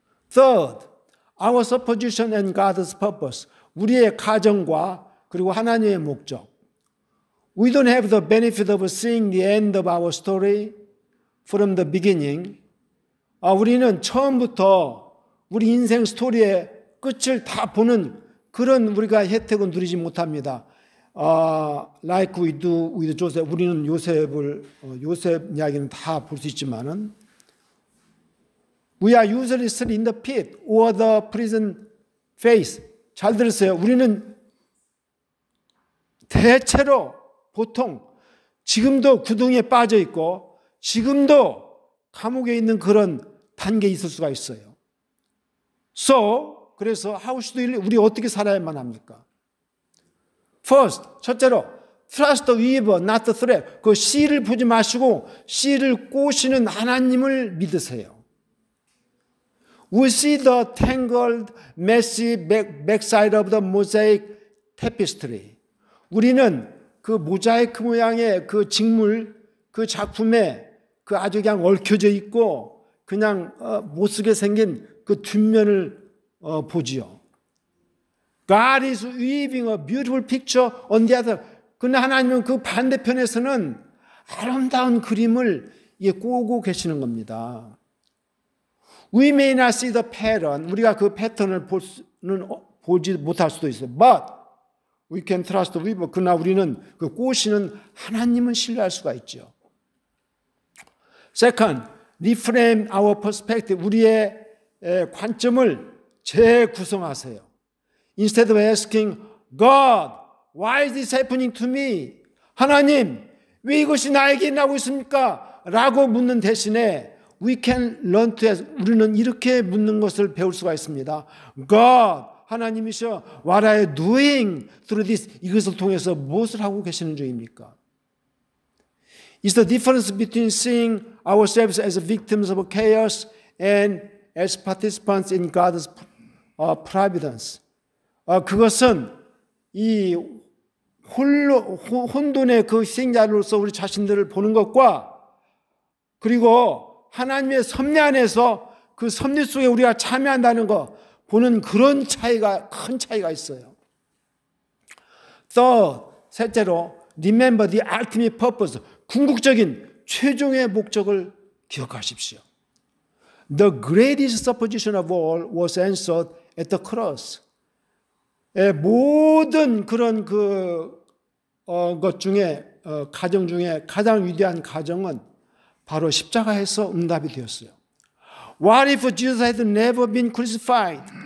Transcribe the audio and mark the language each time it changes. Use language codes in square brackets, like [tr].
[en] Third, our supposition and God's purpose. [ko] 우리의 가정과 그리고 하나님의 목적. [en] We don't have the benefit of seeing the end of our story from the beginning. [ko] 우리는 처음부터 우리 인생 스토리의 끝을 다 보는 그런 우리가 혜택은 누리지 못합니다. [en] Like we do with Joseph. [ko] 우리는 요셉 이야기는 다 볼 수 있지만은 [en] We are usually still in the pit or the prison phase. [ko] 잘 들으세요. 우리는 대체로 보통 지금도 구덩이에 빠져 있고 지금도 감옥에 있는 그런 단계에 있을 수가 있어요. [en] So, [ko] 그래서 [en] how should [ko] 우리 어떻게 살아야만 합니까? [en] First, [ko] 첫째로 [en] trust the weaver, not the thread. [ko] 그 씨를 보지 마시고 씨를 꼬시는 하나님을 믿으세요. [en] We see the tangled, messy backside of the mosaic tapestry. [ko] 우리는 그 모자이크 모양의 그 직물, 그 작품에 그 아주 그냥 얽혀져 있고 그냥 못쓰게 생긴 그 뒷면을 보지요. [en] God is weaving a beautiful picture on the other. [ko] 그러나 하나님은 그 반대편에서는 아름다운 그림을 꼬고 계시는 겁니다. [en] We may not see the pattern. [ko] 우리가 그 패턴을 보지 못할 수도 있어요. [en] But we can trust the weaver. [ko] 그러나 우리는 그 꼬시는 하나님은 신뢰할 수가 있죠. [en] Second, reframe our perspective. [ko] 우리의 관점을 재구성하세요. [en] Instead of asking, God, why is this happening to me? [ko] 하나님, 왜 이것이 나에게 일어나고 있습니까? 라고 묻는 대신에 [en] we can learn to ask. [ko] 우리는 이렇게 묻는 것을 배울 수가 있습니다. [en] God, [ko] 하나님이셔, [en] what are you doing through this? [ko] 이것을 통해서 무엇을 하고 계시는 중입니까? [en] It's the difference between seeing ourselves as victims of chaos and as participants in God's providence. [ko] 그것은 이 혼돈의 그 희생자로서 우리 자신들을 보는 것과 그리고 하나님의 섭리 안에서 그 섭리 속에 우리가 참여한다는 것 보는 그런 차이가 큰 차이가 있어요. 또 셋째로 [en] remember the ultimate purpose. [ko] 궁극적인 최종의 목적을 기억하십시오. [en] The greatest supposition of all was answered at the cross. [ko] 모든 그런 것 중에 가정 중에 가장 위대한 가정은 바로 십자가에서 응답이 되었어요. [en] What if Jesus had never been crucified?